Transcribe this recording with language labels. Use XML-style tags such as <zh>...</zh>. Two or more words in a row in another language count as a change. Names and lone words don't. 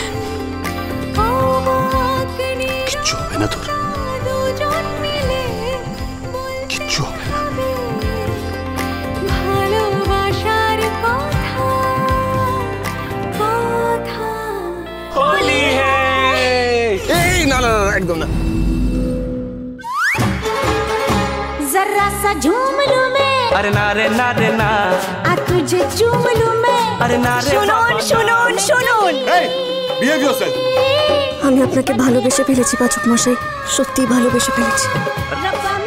<bn>কিচ্ছু হবে না তোর, কিচ্ছু হবে না।</bn> <hi>होली है।</hi> <bn>এই না না একদম না।</bn> <hi>जरा सा झूम लूं मैं, अरे ना रे ना रे ना, आ तुझे चूम लूं मैं, अरे ना रे</hi> <bn>শুনুন শুনুন শুনুন, এই</bn> <en>behave yourself.</en> <bn>আমি আপনাকে ভালোবেসে ফেলেছি পাচক মশাই, সত্যি ভালোবেসে ফেলেছি।</bn>